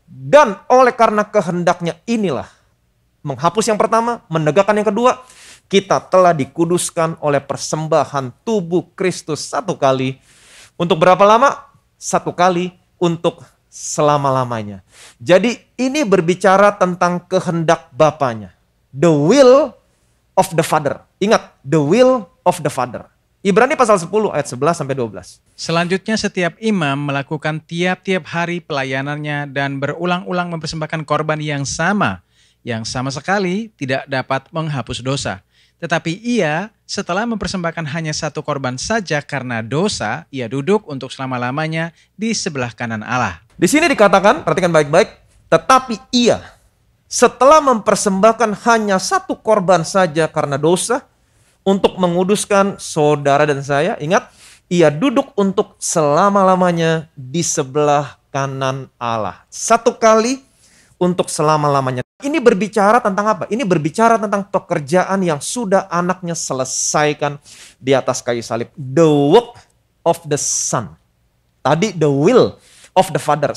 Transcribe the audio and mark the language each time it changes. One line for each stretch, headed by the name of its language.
Indonesian: Dan oleh karena kehendaknya inilah, menghapus yang pertama, menegakkan yang kedua, kita telah dikuduskan oleh persembahan tubuh Kristus satu kali. Untuk berapa lama? Satu kali untuk selama-lamanya. Jadi ini berbicara tentang kehendak Bapanya.
English: The will of the Father.
Indonesian: Ingat,
English: the will of the Father.
Indonesian: Ibrani pasal 10 ayat 11 sampai 12. Selanjutnya setiap imam melakukan tiap-tiap hari pelayanannya dan berulang-ulang mempersembahkan korban yang sama sekali tidak dapat menghapus dosa. Tetapi ia setelah mempersembahkan hanya satu korban saja karena dosa, ia duduk untuk selama-lamanya di sebelah kanan Allah. Di sini dikatakan, perhatikan baik-baik, tetapi ia setelah mempersembahkan hanya satu korban saja karena dosa, untuk menguduskan saudara dan saya, ingat, ia duduk untuk selama-lamanya di sebelah kanan Allah. Satu kali untuk selama-lamanya. Ini berbicara tentang apa? Ini berbicara tentang pekerjaan yang sudah anaknya selesaikan di atas kayu salib.
English: The work of the Son.
Indonesian: Tadi
English: the will of the Father.